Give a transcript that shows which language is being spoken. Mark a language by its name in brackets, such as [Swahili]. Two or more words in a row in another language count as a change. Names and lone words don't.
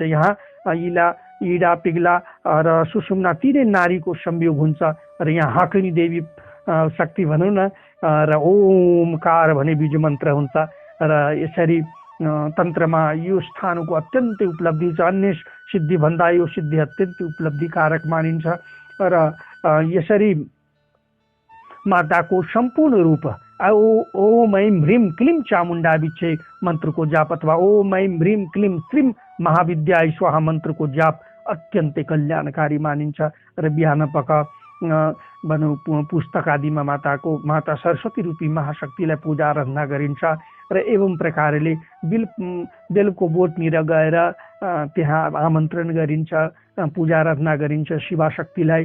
[Nepali] यहाँ इला इडा पिग्ला र सुषुम्ना तीनै नारीको संयोग हुन्छ र यहाँ हाकिनी देवी शक्ति भनौँ न र ओमकार भने बीज मन्त्र हुन्छ र यसरी तन्त्रमा यो स्थानको अत्यन्तै उपलब्धि छ। अन्य सिद्धि भन्दा यो सिद्धि अत्यन्तै उपलब्धिकारक मानिन्छ र यसरी माताको सम्पूर्ण रूप [Sanskrit] ओम ऐं ह्रीं क्लीं चामुण्डा विच्छे [Nepali] मन्त्रको जाप अथवा [Sanskrit] ओम ऐं ह्रीं क्लीं श्रीं महाविद्या स्वाहा [Nepali] मन्त्रको जाप अत्यन्तै कल्याणकारी मानिन्छ र बिहान पख भनौँ पुस्तक आदिमा माता सरस्वती रूपी महाशक्तिलाई पूजा आराधना गरिन्छ र एवं प्रकारले बेलको बोटनिर गएर त्यहाँ आमन्त्रण गरिन्छ, पूजा आराधना गरिन्छ शिवाशक्तिलाई।